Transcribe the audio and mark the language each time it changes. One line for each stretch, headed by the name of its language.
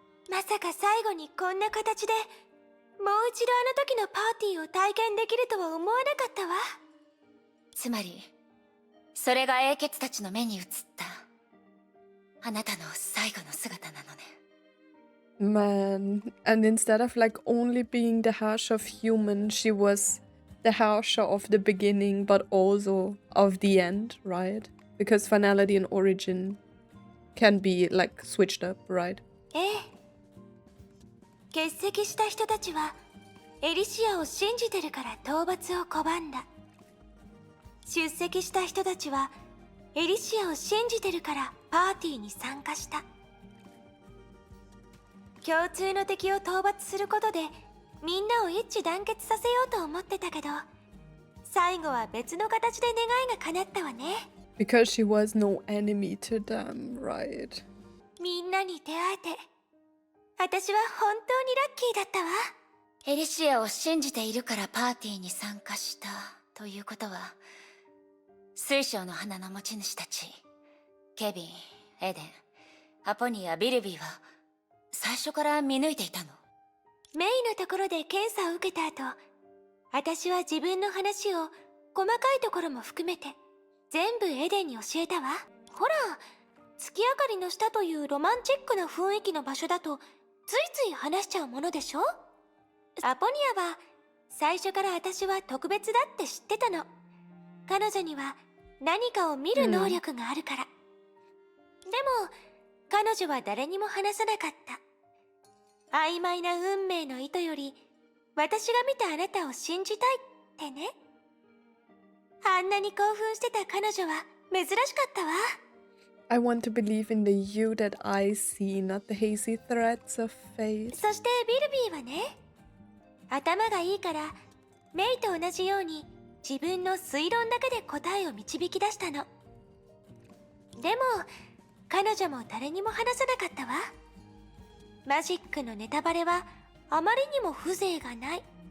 Japanese: まさか最後にこんな形でもう一度あの時のパーティーを体験できるとは思わなかったわ。つまりそれが英傑たちの目に映ったあなたの最後の姿なのね。
English: Man, and instead of like only being the Herrscher of human, she was the Herrscher of the beginning, but also of the end, right? Because finality and origin can be like switched up, right?
Japanese: ええ。欠席した人たちはエリシアを信じてるから討伐を拒んだ。出席した人たちはエリシアを信じてるからパーティーに参加した。共通の敵を討伐することでみんなを一致団結させようと思ってたけど、最後は別の形で願いが叶ったわね。
English: Because she was no enemy to them, right?
Japanese: みんなに出会えて私は本当にラッキーだったわ。エリシアを信じているからパーティーに参加したということは、水晶の花の持ち主たちケビン、エデン、アポニア、ビルビーは最初から見抜いていたの？メイのところで検査を受けた後、私は自分の話を細かいところも含めて全部エデンに教えたわ。ほら、月明かりの下というロマンチックな雰囲気の場所だとついつい話しちゃうものでしょ。アポニアは最初から私は特別だって知ってたの。彼女には何かを見る能力があるから。でも彼女は誰にも話さなかった。曖昧な運命の意図より私が見たあなたを信じたいってね。あんなに興奮してた彼女は珍しかったわ。
English: I want to believe in the you that I see, not the hazy threads of fate.
Japanese: そしてビルビーはね、頭がいいからメイと同じように自分の推論だけで答えを導き出したの。でも彼女も誰にも話さなかったわ。マジックのネタバレはあまりにも風情がない。